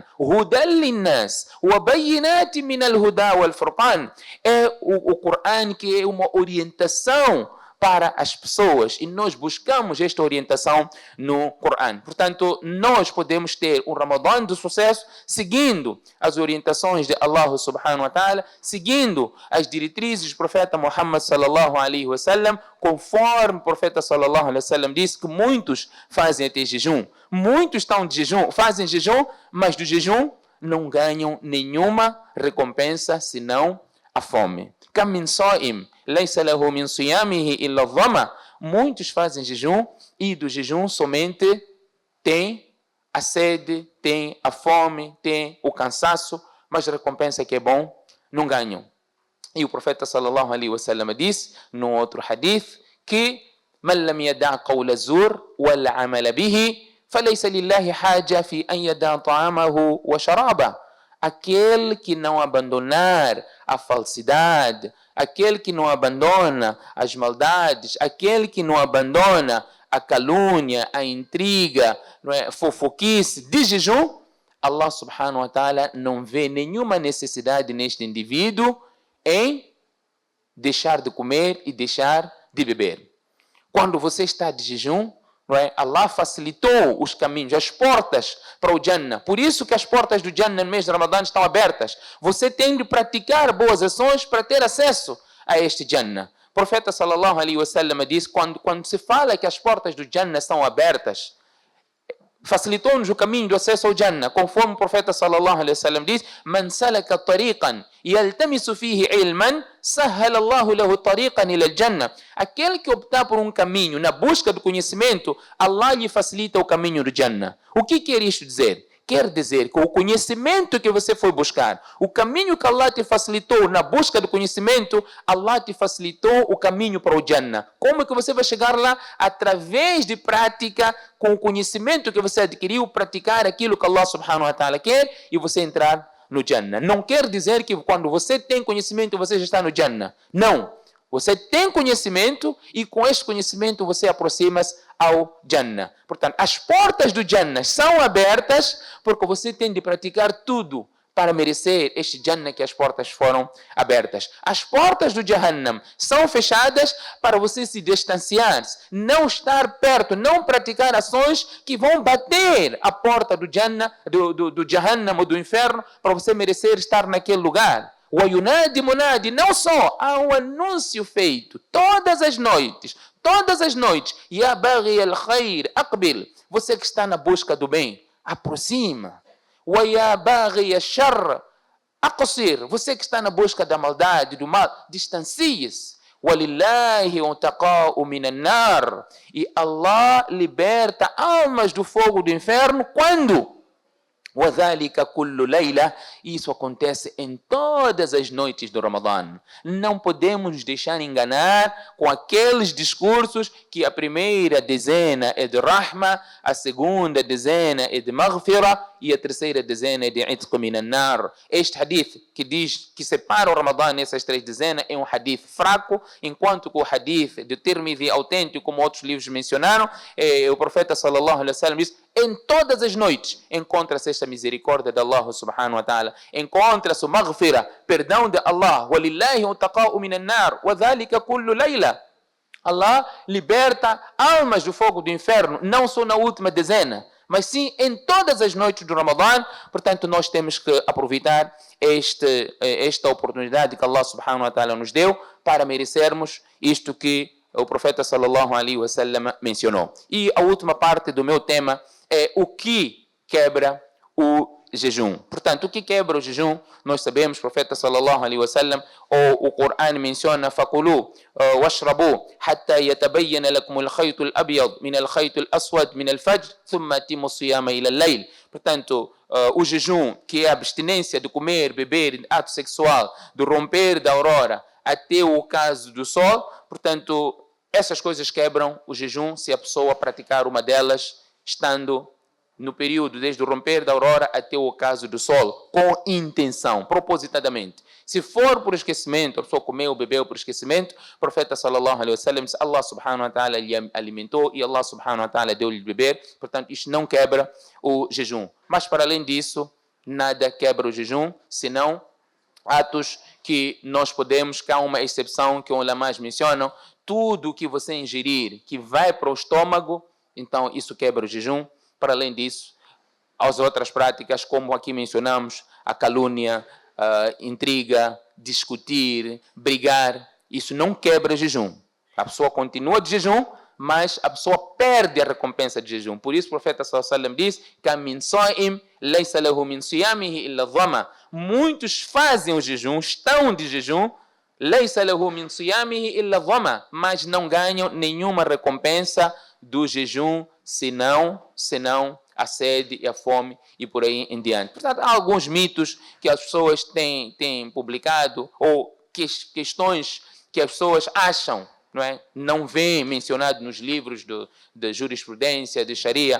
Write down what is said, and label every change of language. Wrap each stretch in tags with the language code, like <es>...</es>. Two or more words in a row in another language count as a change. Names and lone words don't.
<ar>هدى للناس وبينات من الهدى والفرقان.</ar> <pt>É o Corão que é uma orientação para as pessoas e nós buscamos esta orientação no Corão. Portanto, nós podemos ter um Ramadã de sucesso seguindo as orientações de Allah</pt> <ar>سبحانه وتعالى,</ar> <pt>seguindo as diretrizes do profeta Muhammad</pt> <ar>صلى الله عليه وسلم,</ar> <pt>conforme o profeta</pt> <ar>صلى الله عليه وسلم</ar> <pt>disse que muitos fazem até jejum. Muitos estão de jejum, fazem jejum, mas do jejum não ganham nenhuma recompensa senão a fome.</pt> <ar>كم من صائم ليس له من صيامه إلا الظمأ.</ar> <pt>Muitos fazem jejum e do jejum somente tem a sede, tem a fome, tem o cansaço, mas a recompensa que é bom não ganham. E o profeta</pt> <ar>صلى الله عليه وسلم</ar> <pt>disse no outro hadith que</pt> <ar>من لم يدع قول الزور والعمل به فليس لله حاجة في أن يدع طعامه وشرابه.</ar> <pt>Aquele que não abandonar a falsidade, aquele que não abandona as maldades, aquele que não abandona a calúnia, a intriga, a fofoquice de jejum, Allah</pt> <ar>سبحانه وتعالى</ar> <pt>não vê nenhuma necessidade neste indivíduo em deixar de comer e deixar de beber. Quando você está de jejum, Allah facilitou os caminhos, as portas para o Jannah. Por isso que as portas do Jannah no mês de Ramadã estão abertas. Você tem de praticar boas ações para ter acesso a este Jannah. profeta</pt> <ar>صلى الله عليه وسلم</ar> <pt>disse, quando se fala que as portas do Jannah são abertas, facilitou-nos o caminho do acesso ao Jannah, conforme o profeta</pt> <ar>صلى الله عليه وسلم</ar> <pt>diz:</pt> <ar>"من سلك طريقا يلتمس فيه علما سهل الله له طريقا إلى الجنة."</ar> <pt>Aquele que optar por um caminho na busca do conhecimento, Allah lhe facilita o caminho do Jannah. O que quer isto dizer? Quer dizer que o conhecimento que você foi buscar, o caminho que Allah te facilitou na busca do conhecimento, Allah te facilitou o caminho para o Jannah. Como é que você vai chegar lá? Através de prática, com o conhecimento que você adquiriu, praticar aquilo que Allah</pt> <ar>سبحانه وتعالى</ar> <pt>quer e você entrar no Jannah. Não quer dizer que quando você tem conhecimento, você já está no Jannah. Não. Você tem conhecimento e com este conhecimento você aproxima-se ao Jannah. Portanto, as portas do Jannah são abertas porque você tem de praticar tudo para merecer este Jannah que as portas foram abertas. As portas do Jahannam são fechadas para você se distanciar, não estar perto, não praticar ações que vão bater a porta do Jannah, do Jahannam ou do inferno, para você merecer estar naquele lugar.</pt> <ar>وينادي منادٍ,</ar> <pt>não só há um anúncio feito todas as noites,</pt> <ar>يَا بَاغِيَ الْخَيْرِ أَقْبِلْ,</ar> <pt>você que está na busca do bem, aproxima.</pt> <ar>وَيَا بَاغِيَ الشَّرِّ أَقْصِرْ,</ar> <pt>você que está na busca da maldade, do mal, distancie-se.</pt> <ar>وَلِلَّهِ عُتَقَاءُ مِنَ النَّارِ,</ar> <pt>e Allah liberta almas do fogo do inferno quando?</pt> <ar>وَذَلِكَ كُلُّ لَيْلَةٍ,</ar> <pt>isso acontece em todas as noites do Ramadã. Não podemos nos deixar enganar com aqueles discursos que a primeira dezena é de Rahma, a segunda dezena é de Maghfira e a terceira dezena é de</pt> <ar>عتق من النار.</ar> <pt>Este hadith que diz que separa o Ramadã nessas três dezenas é um hadith fraco, enquanto que o hadith de Tirmidhi autêntico, como outros livros mencionaram, o profeta</pt> <ar>صلى الله عليه وسلم</ar> <pt>diz: em todas as noites encontra-se esta misericórdia de Allah</pt> <ar>سبحانه وتعالى,</ar> <pt>encontra-se o maghfira, perdão de Allah,</pt> <ar>وَلِلَّهِ عُتَقَاءُ مِنَ النَّارِ وَذَلِكَ كُلُّ لَيْلَةٍ.</ar> <pt>Allah liberta almas do fogo do inferno, não só na última dezena, mas sim em todas as noites do Ramadã. Portanto, nós temos que aproveitar esta oportunidade que Allah</pt> <ar>سبحانه وتعالى</ar> <pt>nos deu para merecermos isto que o profeta</pt> <ar>صلى الله عليه وسلم</ar> <pt>mencionou. E a última parte do meu tema é o que quebra o jejum. Portanto, o que quebra o jejum? Nós sabemos, o profeta</pt> <ar>صلى الله عليه وسلم,</ar> <pt>ou o Corão menciona:</pt> <ar>"فكلوا واشربوا حتى يتبين لكم الخيط الأبيض من الخيط الأسود من الفجر ثم أتموا الصيام إلى الليل."</ar> <pt>Portanto, o jejum, que é a abstinência de comer, beber, ato sexual, do romper da aurora até o ocaso do sol. Portanto, essas coisas quebram o jejum se a pessoa praticar uma delas estando no período desde o romper da aurora até o ocaso do sol, com intenção, propositadamente. Se for por esquecimento, a pessoa comeu ou bebeu por esquecimento, o profeta</pt> <ar>صلى الله عليه وسلم</ar> <pt>disse: Allah</pt> <ar>سبحانه وتعالى</ar> <pt>lhe alimentou e Allah</pt> <ar>سبحانه وتعالى</ar> <pt>deu-lhe de beber. Portanto, isto não quebra o jejum. Mas para além disso, nada quebra o jejum, senão atos que nós podemos, que há uma exceção que os ulamás mencionam: tudo que você ingerir que vai para o estômago, então isso quebra o jejum. Para além disso, as outras práticas, como aqui mencionamos, a calúnia, a intriga, discutir, brigar, isso não quebra o jejum. A pessoa continua de jejum, mas a pessoa perde a recompensa de jejum. Por isso o profeta</pt> <ar>صلى الله عليه وسلم</ar> <pt>diz:</pt> <ar>"كم من صائم ليس له من صيامه إلا الظمأ."</ar> <pt>Muitos fazem o jejum, estão de jejum,</pt> <ar>ليس له من صيامه إلا الظمأ,</ar> <pt>mas não ganham nenhuma recompensa do jejum, senão a sede e a fome e por aí em diante. Portanto, há alguns mitos que as pessoas têm publicado, ou questões que as pessoas acham, não vêm mencionado nos livros de jurisprudência, de Sharia.</pt>